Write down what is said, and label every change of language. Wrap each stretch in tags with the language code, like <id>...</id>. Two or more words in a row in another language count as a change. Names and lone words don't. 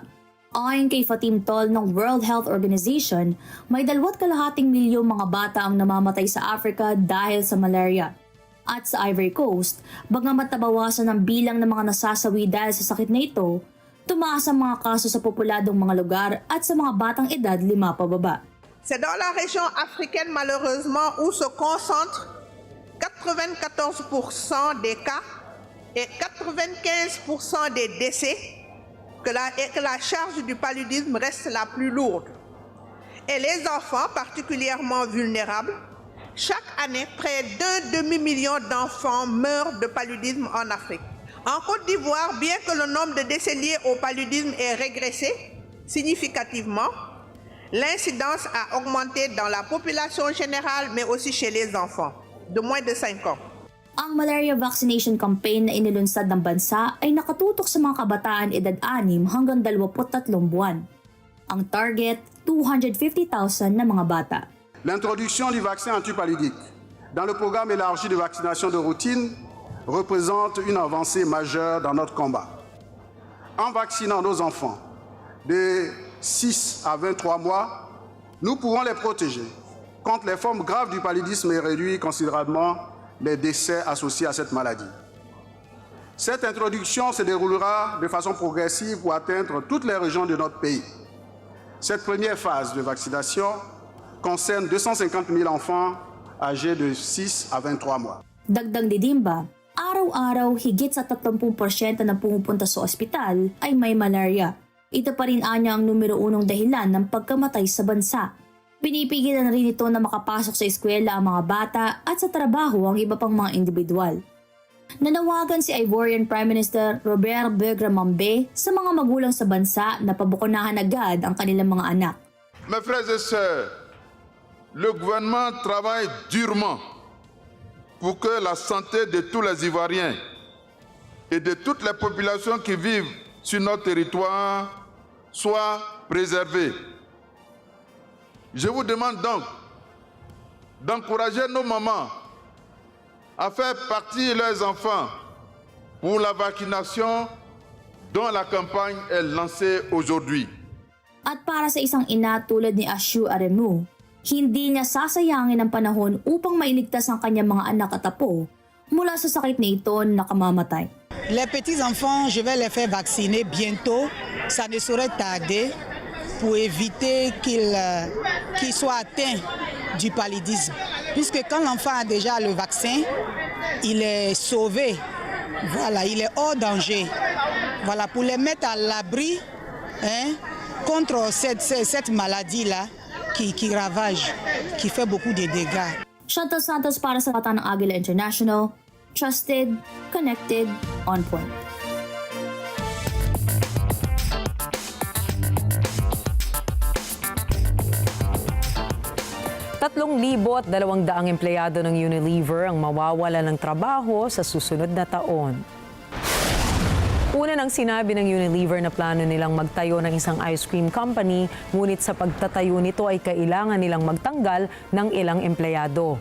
<tl>Ayon kay Fatim Tol ng World Health Organization, may 2.5 milyong mga bata ang namamatay sa Africa dahil sa malaria. At sa Ivory Coast, bagamat nabawasan ang bilang ng mga nasasawi dahil sa sakit na ito, tumaas ang mga kaso sa populadong mga lugar at sa mga batang edad 5 pababa.</tl> <fr>C'est dans la région africaine malheureusement où se concentrent 94% des cas et 95% des décès que la charge du paludisme reste la plus lourde. Et les enfants particulièrement vulnérables, chaque année, près d'1 demi-million d'enfants meurent de paludisme en Afrique. En Côte d'Ivoire, bien que le nombre de décès liés au paludisme ait régressé significativement, l'incidence a augmenté dans la population générale, mais aussi chez les enfants de moins de 5 ans.</fr> <tl>Ang</tl> <en>malaria vaccination campaign</en> <tl>na inilunsad ng bansa ay nakatutok sa mga kabataan edad 6 hanggang 23 buwan. Ang target, 250,000 na mga bata.</tl> <fr>L'introduction du vaccin antipaludique dans le programme élargi de vaccination de routine représente une avancée majeure dans notre combat. En vaccinant nos enfants de 6 à 23 mois, nous pourrons les protéger contre les formes graves du paludisme et réduire considérablement les décès associés à cette maladie. Cette introduction se déroulera de façon progressive pour atteindre toutes les régions de notre pays. Cette première phase de vaccination concerne 250 000 enfants âgés de 6 à 23 mois.</fr> <tl>Dagdag didimba, araw-araw higit sa 30% na pumupunta sa ospital ay may malaria. Ito pa rin anya ang numero 1 dahilan ng pagkamatay sa bansa. Pinipigilan rin ito na makapasok sa eskwela ang mga bata at sa trabaho ang iba pang mga individual. Nanawagan si</tl> <en>Ivorian Prime Minister</en> <tl>Robert Begramambe sa mga magulang sa bansa na pabukunahan agad ang kanilang mga anak.</tl> <fr>Mes frères et sœurs, le gouvernement travaille durement pour que la santé de tous les Ivoiriens et de toutes les populations qui vivent sur notre territoire soit préservée. Je vous demande donc d'encourager nos mamans à faire partir leurs enfants pour la vaccination dont la campagne est lancée aujourd'hui.</fr> <tl>At para sa isang ina tulad ni Ashu Aremu, hindi niya sasayangin ang panahon upang mailigtas ang kanyang mga anak at apo mula sa sakit na ito na kamamatay.</tl> <fr>Les petits enfants, je vais les faire vacciner bientôt. Ça ne saurait tarder pour éviter qu'ils soient atteints du paludisme. Puisque quand l'enfant a déjà le vaccin, il est sauvé. Voilà, il est hors danger. Voilà, pour les mettre à l'abri contre cette maladie-là qui ravage, qui fait beaucoup de dégâts.</fr> <tl>Chantel Santos para sa kata ng Agila International.</tl> <en>Trusted, connected, on point.</en> <tl>Tatlong 200 empleyado ng Unilever ang mawawala ng trabaho sa susunod na taon. Una nang sinabi ng Unilever na plano nilang magtayo ng isang</tl> <en>ice cream company,</en> <tl>ngunit sa pagtatayo nito ay kailangan nilang magtanggal ng ilang empleyado.</tl>